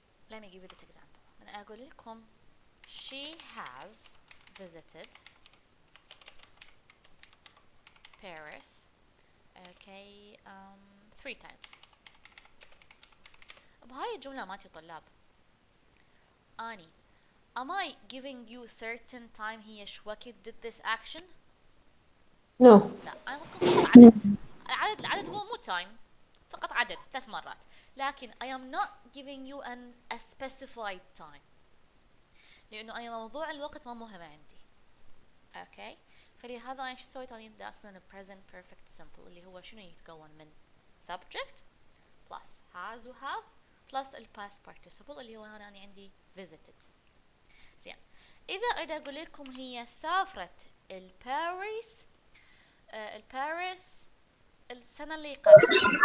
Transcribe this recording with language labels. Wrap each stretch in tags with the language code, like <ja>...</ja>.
<en>Let me give you this example.</en> <ar>أنا أقول لكم</ar> <en>she has visited Paris, okay, 3 times.</en> <ar>بهاي الجملة مالتي طلاب أني</ar> <en>am I giving you certain time</en> <ar>هي شو وقت</ar> <en>did this action? No.</en> <ar>لا, أنا أقول فقط عدد. العدد هو مو time, فقط عدد 3 مرات. لكن</ar> <en>I am not giving you a specified time</en> <ar>لأنه أي موضوع الوقت ما مهم عندي. okay, فلهذا أنا شو سويت؟ أنا درسنا present perfect simple اللي هو شنو يتكون من subject plus has و have plus ال past participle اللي هو أنا عندي visited. زين, إذا أريد أقول لكم هي سافرت الباريس الباريس السنة اللي قبل.</ar>